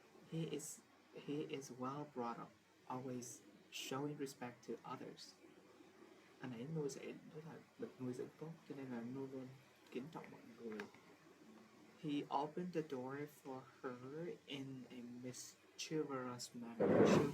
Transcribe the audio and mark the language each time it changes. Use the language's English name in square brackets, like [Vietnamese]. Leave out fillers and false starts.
[English] He is well brought up, always showing respect to others. [Vietnamese] Anh ấy nuôi dạy rất là được nuôi dưỡng tốt, cho nên là luôn luôn kính trọng mọi người. [English] He opened the door for her in a mischievous manner.